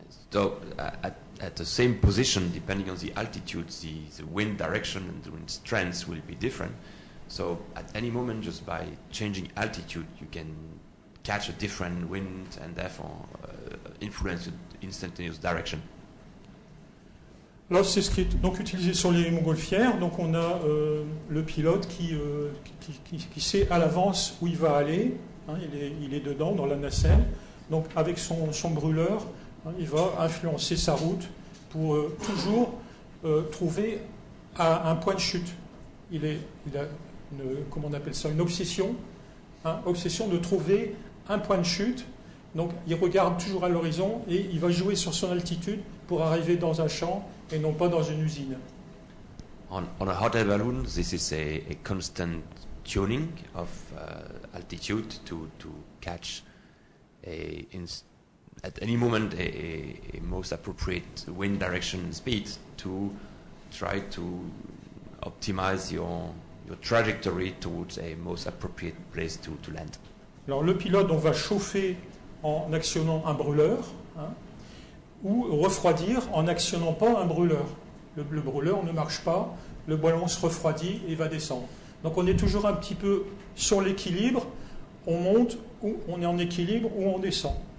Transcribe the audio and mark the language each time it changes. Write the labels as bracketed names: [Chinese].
[English] So at the same position, depending on the altitude, the wind direction and the wind strength will be different. So at any moment, just by changing altitude, you can catch a different wind and therefore influence the instantaneous direction. [French] Là, c'est ce qui est donc utilisé sur les montgolfières. Donc on a le pilote qui sait à l'avance où il va aller. Il est dedans, dans la nacelle. Donc avec son brûleur, il va influencer sa route pour toujours trouver un point de chute. Il a comment on appelle ça, une obsession. Obsession de trouver un point de chute. Donc il regarde toujours à l'horizon et il va jouer sur son altitude pour arriver dans un champ et non pas dans une usine. [English] On a hot air balloon, this is a constant tuning of altitude to catch at any moment a most appropriate wind direction and speed to try to optimize your trajectory towards a most appropriate place to land. [French] Alors le pilote, on va chauffer en actionnant un brûleur, ou refroidir en n'actionnant pas un brûleur. Le brûleur ne marche pas, le ballon se refroidit et va descendre. Donc on est toujours un petit peu sur l'équilibre, on monte, ou on est en équilibre, ou on descend.